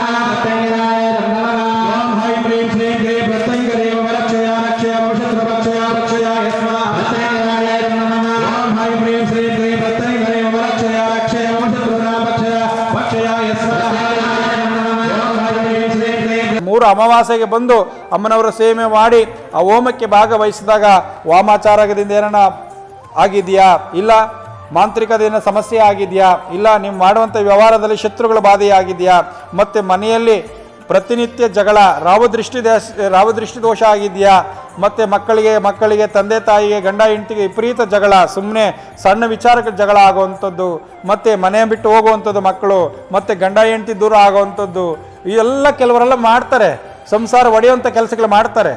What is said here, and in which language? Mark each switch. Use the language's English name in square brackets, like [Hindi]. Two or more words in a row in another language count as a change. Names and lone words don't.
[Sanskrit] ओम ऐं ह्रीं श्रीं क्लीं प्रत्यङ्करी रक्षया रक्षया मम शत्रूणां भक्षया भक्षयाय स्वाहा ओम ऐं ह्रीं श्रीं क्लीं प्रत्यङ्करी रक्षया रक्षया मम शत्रूणां भक्षया भक्षयाय स्वाहा ओम ऐं ह्रीं श्रीं क्लीं [Kannada] 3 ಅಮಾವಾಸ್ಯೆಗೆ ಬಂದು ಅಮ್ಮನವರ ಸೇವೆ ಮಾಡಿ ಆ ಹೋಮಕ್ಕೆ ಭಾಗವಹಿಸಿದಾಗ ವಾಮಾಚಾರದಿಂದ ಏನನ್ನ ಆಗಿದೆಯಾ, ಇಲ್ಲ ಮಾಂತ್ರಿಕದೇನ ಸಮಸ್ಯೆ ಆಗಿದೆಯಾ, ಇಲ್ಲ ನೀವು ಮಾಡುವಂಥ ವ್ಯವಹಾರದಲ್ಲಿ ಶತ್ರುಗಳ ಬಾಧೆ ಆಗಿದೆಯಾ, ಮತ್ತು ಮನೆಯಲ್ಲಿ ಪ್ರತಿನಿತ್ಯ ಜಗಳ ರಾವದೃಷ್ಟಿ ದೋಷ ಆಗಿದೆಯಾ, ಮತ್ತು ಮಕ್ಕಳಿಗೆ ತಂದೆ ತಾಯಿಗೆ ಗಂಡ ಹೆಂಡತಿಗೆ ವಿಪರೀತ ಜಗಳ, ಸುಮ್ಮನೆ ಸಣ್ಣ ವಿಚಾರಕ್ಕೆ ಜಗಳ ಆಗುವಂಥದ್ದು, ಮತ್ತು ಮನೆ ಬಿಟ್ಟು ಹೋಗುವಂಥದ್ದು ಮಕ್ಕಳು, ಮತ್ತು ಗಂಡ ಹೆಂಡತಿ ದೂರ ಆಗುವಂಥದ್ದು, ಇವೆಲ್ಲ ಕೆಲವರೆಲ್ಲ ಮಾಡ್ತಾರೆ, ಸಂಸಾರ ಒಡೆಯುವಂಥ ಕೆಲಸಗಳು ಮಾಡ್ತಾರೆ.